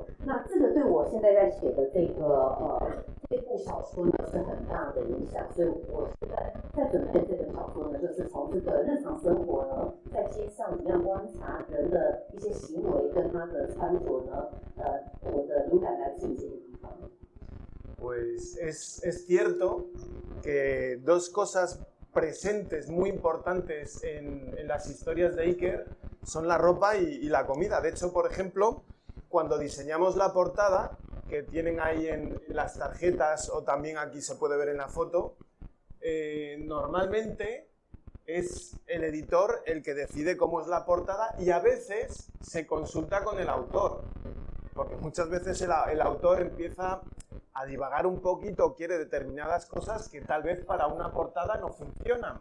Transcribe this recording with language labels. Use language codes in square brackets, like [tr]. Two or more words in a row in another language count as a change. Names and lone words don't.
[zh] 那这个对我现在在写的这部小说呢是很大的影响，所以我现在在准备这本小说呢，就是从这个日常生活呢，在街上怎么样观察人的一些行为跟他的穿着呢，我的灵感来自于这个地方。 [es] Pues es cierto que dos cosas presentes muy importantes en las historias de Iker son la ropa y la comida. De hecho, por ejemplo, cuando diseñamos la portada, que tienen ahí en las tarjetas o también aquí se puede ver en la foto, normalmente es el editor el que decide cómo es la portada y a veces se consulta con el autor, porque muchas veces el autor empieza a divagar un poquito, quiere determinadas cosas que tal vez para una portada no funcionan.